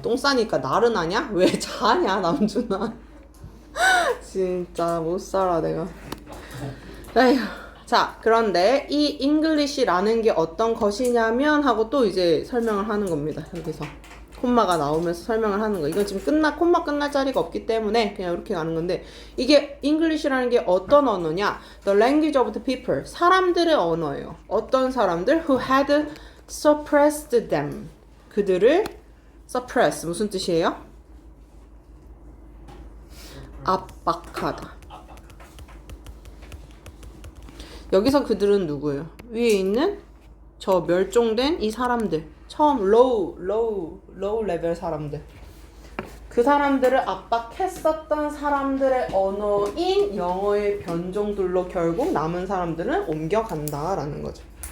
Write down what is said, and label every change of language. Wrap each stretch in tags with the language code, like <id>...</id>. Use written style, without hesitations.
<ko>똥 싸니까 나른하냐? 왜 자냐, 남준아. 진짜 못 살아 내가. 에휴. 자, 그런데 이 English라는 게 어떤 것이냐면 하고 또 이제 설명을 하는 겁니다. 여기서 콤마가 나오면서 설명을 하는 거. 이건 지금 콤마 끝날 자리가 없기 때문에 그냥 이렇게 가는 건데, 이게 English라는 게 어떤 언어냐?</ko> <en>The language of the people.</en> <ko>사람들의 언어예요. 어떤 사람들?</ko> <en>Who had suppressed them.</en> <ko>그들을 suppress 무슨 뜻이에요? 압박하다. 여기서 그들은 누구예요? 위에 있는 저 멸종된 이 사람들. 처음 low 레벨 사람들. 그 사람들을 압박했었던 사람들의 언어인 영어의 변종들로 결국 남은 사람들은 옮겨간다라는 거죠.</ko>